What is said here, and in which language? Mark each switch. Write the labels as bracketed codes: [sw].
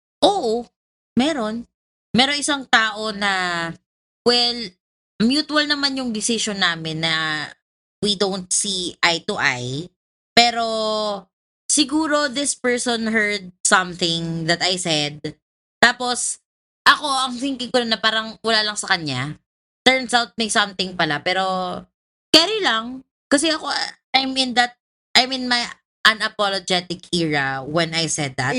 [tl] Oo. Meron. Meron isang tao na, [en] well, mutual [tl] naman yung [en] decision namin na we don't see eye to eye. [tl] Pero, siguro [en] this person heard something that I said. [tl] Tapos, ako, ang thinking ko na parang wala lang sa kanya. [en] Turns out [tl] may something pala. Pero, carry lang. Kasi ako, [en] I'm in my unapologetic era when I said that.